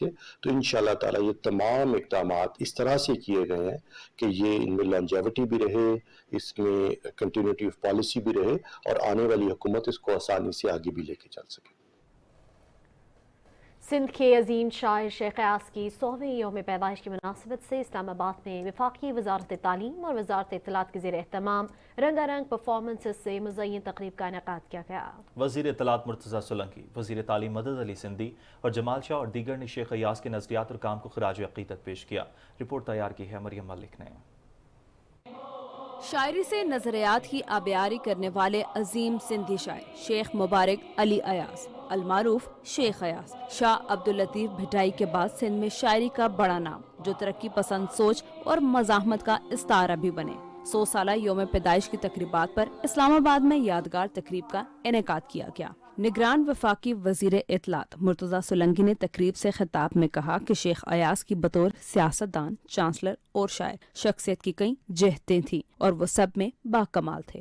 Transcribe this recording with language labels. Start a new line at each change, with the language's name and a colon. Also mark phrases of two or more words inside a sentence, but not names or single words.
Urdu: تو ان شاء اللہ تعالیٰ یہ تمام اقدامات اس طرح سے کیے گئے ہیں کہ یہ ان میں لانجیویٹی بھی رہے، اس میں
English: continuity of policy
Urdu: بھی رہے اور آنے والی حکومت اس کو آسانی سے آگے بھی لے کے چل سکے. سندھ کے عظیم شاعر شیخ ایاز کی 100ویں یوم پیدائش کی مناسبت سے اسلام آباد میں وفاقی وزارت تعلیم اور وزارت اطلاعات کے زیر اہتمام رنگارنگ پرفارمنسز سے مزین تقریب کا انعقاد کیا گیا. وزیر اطلاعات مرتضیٰ سولنگی، وزیر تعلیم مدد علی سندھی اور جمال شاہ اور دیگر نے شیخ ایاز کے نظریات اور کام کو خراج عقیدت پیش کیا. رپورٹ تیار کی ہے مریم ملک نے. شاعری سے نظریات کی آبیاری کرنے والے عظیم سندھی شاعر شیخ مبارک علی ایاز المعروف شیخ ایاز شاہ عبداللطیف بھٹائی کے بعد سندھ میں شاعری کا بڑا نام، جو ترقی پسند سوچ اور مزاحمت کا استعارہ بھی بنے. 100 سالہ یوم پیدائش کی تقریبات پر اسلام آباد میں یادگار تقریب کا انعقاد کیا گیا. نگران وفاقی وزیر اطلاعات مرتضیٰ سولنگی نے تقریب سے خطاب میں کہا کہ شیخ ایاز کی بطور سیاستدان، چانسلر اور شاعر شخصیت کی کئی جہتیں تھیں اور وہ سب میں باکمال تھے.